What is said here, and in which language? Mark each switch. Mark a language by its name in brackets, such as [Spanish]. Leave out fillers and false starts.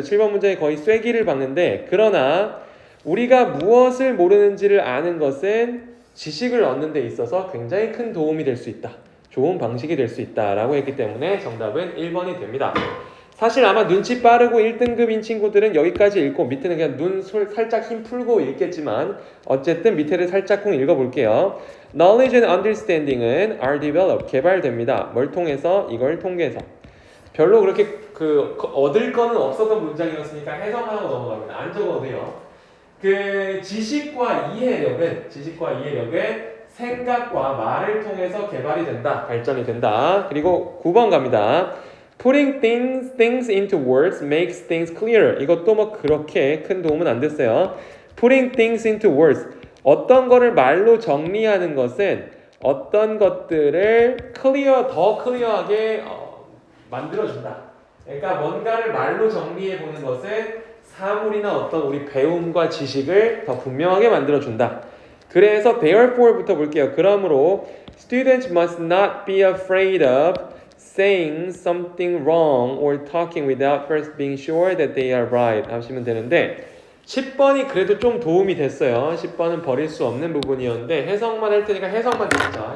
[Korean] 7번 문장이 거의 쐐기를 박는데 그러나 우리가 무엇을 모르는지를 아는 것은 지식을 얻는 데 있어서 굉장히 큰 도움이 될 수 있다. 좋은 방식이 될 수 있다라고 했기 때문에 정답은 1번이 됩니다. 사실 아마 눈치 빠르고 1등급인 친구들은 여기까지 읽고 밑에는 그냥 눈 살짝 힘 풀고 읽겠지만 어쨌든 밑에를 살짝쿵 읽어볼게요. [English] Knowledge and understanding은 are developed, [Korean] 개발됩니다. 뭘 통해서? 이걸 통해서. 별로 그렇게 얻을 거는 없었던 문장이었으니까 해석만 하고 넘어갑니다. 안 적어도 돼요. 지식과 이해력은 생각과 말을 통해서 개발이 된다, 발전이 된다. 그리고 9번 갑니다. [English] Putting things into words makes things clearer. [Korean] 이것도 뭐 그렇게 큰 도움은 안 됐어요. [English] Putting things into words. [Korean] 어떤 거를 말로 정리하는 것은 어떤 것들을 더 클리어하게 만들어준다. 그러니까 뭔가를 말로 정리해 보는 것은 사물이나 어떤 우리 배움과 지식을 더 분명하게 만들어준다. 그래서 therefore부터 볼게요. [English] 그러므로 students must not be afraid of saying something wrong or talking without first being sure that they are right [Korean] 하시면 되는데 10번이 그래도 좀 도움이 됐어요. 10번은 버릴 수 없는 부분이었는데 해석만 할 테니까 해석만 듣자.